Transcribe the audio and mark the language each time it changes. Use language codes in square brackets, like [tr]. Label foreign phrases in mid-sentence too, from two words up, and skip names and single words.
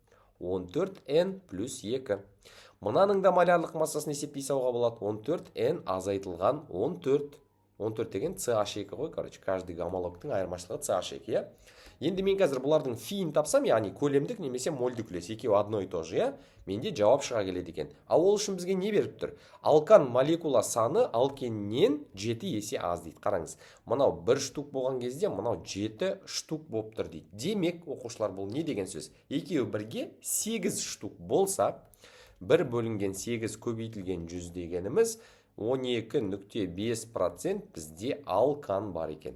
[kk] 14n плюс 2. Мынаның да молярлық массасын есептей салуға болады. 14n азайтылған 14. 14 деген CH2 ғой, [ru] короче, каждый [kk] гомологтың айырмашылығы CH2, Енді мен қазір бұлардың фиін тапсам, яғни көлемдік немесе мольдік үлес, екеуі [ru] одно и то же, [kk] менде жауап шыға келеді екен. Ал ол үшін бізге не беріп тұр? Алкан молекула саны алкеннен 7 есе аз дейді. Қараңыз, мынау 1 штук болған кезде, мынау 7 штук болып тұр дейді. Демек, оқушылар, бұл не деген сөз? Екеуі бірге 8 штук болса, 1 бөлінген 8 көбейтілген 100 дегеніміз 12,5% бізде алкан бар екен.